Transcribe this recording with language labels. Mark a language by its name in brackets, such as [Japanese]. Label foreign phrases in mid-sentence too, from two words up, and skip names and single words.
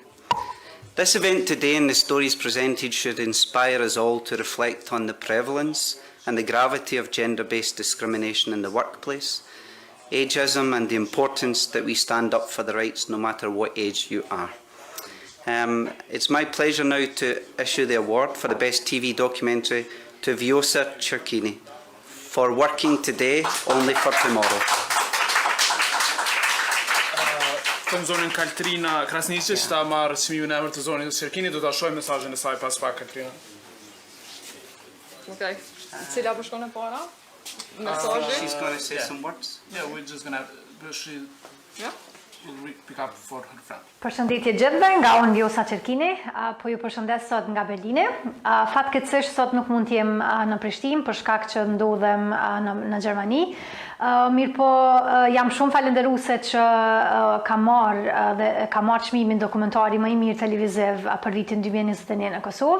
[English] This event today and the stories presented should inspire us all to reflect on the prevalence and the gravity of gender-based discrimination in the workplace, ageism, and the importance that we stand up for the rights no matter what age you are. It's my pleasure now to issue the award for the Best TV Documentary to Vjosa Czrrënjosjen for working today only for tomorrow. [Albanian] Të zonën Kaltrina Krasniqi që ta marrë çmimin e emër të zonës Çrrënjosjenit, do ta shohim mesazhin e saj pas pak Kaltrina. Okay. Cila po shkon e para? Mesazhi? [English] She's going to say some words. Yeah, we're just gonna Yeah. we'll pick up for her friend. [Albanian] Përshëndetje gjithëve, nga unë Vjosa Czrrënjosjen, po ju përshëndes sot nga Berlini. Fatkeqësisht sot nuk mund të jem në Prishtinë për shkak që ndodhem në Gjermani. Mirë po jam shumë falënderuese që kam marrë çmimin dokumentari më i mirë televiziv për vitin 2021 në Kosovë.